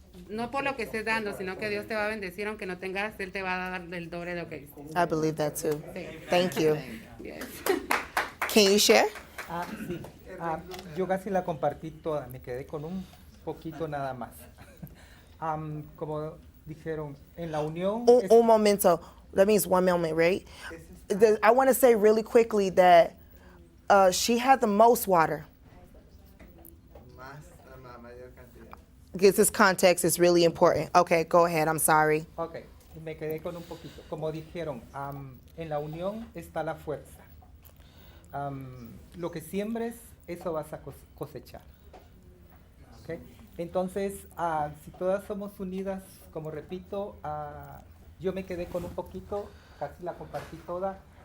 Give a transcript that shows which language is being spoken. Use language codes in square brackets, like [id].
[es] No por lo que estés dando, sino que Dios te va a bendecir, aunque no tengas, Él te va a dar el doble de lo que diste. [en] I believe that too. [es] Sí. [en] Thank you. Yes. Can you share? [es] Sí. Yo casi la compartí toda, me quedé con un poquito nada más. Como dijeron, en la unión... Un momento. [en] That means 1 moment, right? I want to say really quickly that she had the most water. Because this context is really important. Okay, go ahead. I'm sorry. [es] Okay, me quedé con un poquito. Como dijeron, en la unión está la fuerza. Lo que siembres, eso vas a cosechar. Okay? Entonces, si todas somos unidas, como repito, yo me quedé con un poquito, casi la compartí toda.